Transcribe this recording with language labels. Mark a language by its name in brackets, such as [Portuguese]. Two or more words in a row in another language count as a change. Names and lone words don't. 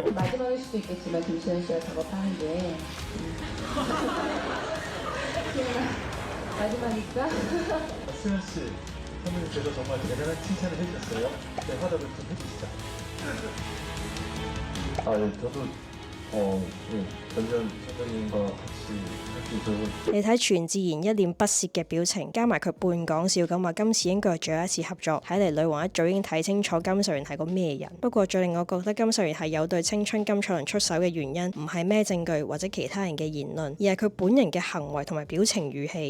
[Korean] 마지막일 수도 있겠지만 김수현 씨가 작업하는 게 마지막일까? 수현 씨, 선배님께서 정말 대단한 칭찬을 해주셨어요. 네, 화답을 좀 해주시죠. 예, 저도 전전 선배님과 같이 할 수 있어서 [Cantonese] 你睇全智賢一臉不屑嘅表情，加埋佢半講笑咁話今次應該係最後一次合作，睇嚟女王一早已經睇清楚金秀賢係個咩人。不過最令我覺得金秀賢係有對青春金卓倫出手嘅原因，唔係咩證據或者其他人嘅言論，而係佢本人嘅行為同埋表情語氣。